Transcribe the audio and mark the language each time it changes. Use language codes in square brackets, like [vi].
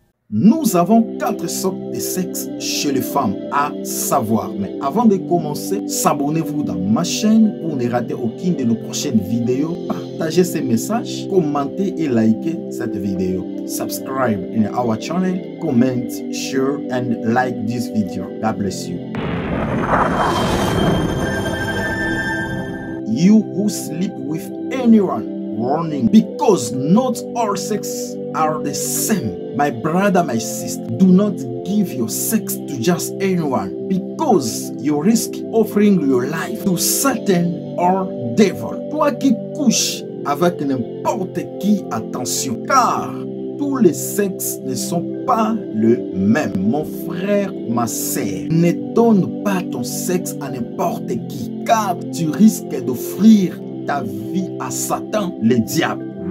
[fr] Nous avons 4 sortes de sexe chez les femmes, à savoir. Mais avant de commencer, s'abonnez-vous dans ma chaîne pour ne rater aucune de nos prochaines vidéos. Partagez ces messages, commentez et likez cette vidéo. [en] Subscribe in our channel, comment, share and like this video. God bless you. You who sleep with anyone, warning, because not all sex are the same. My brother, my sister, do not give your sex to just anyone, because you risk offering your life to Satan or devil. [fr] Toi qui couches avec n'importe qui, attention, car tous les sexes ne sont pas le même. Mon frère, ma sœur, ne donne pas ton sexe à n'importe qui, car tu risques d'offrir ta vie à Satan, le diable.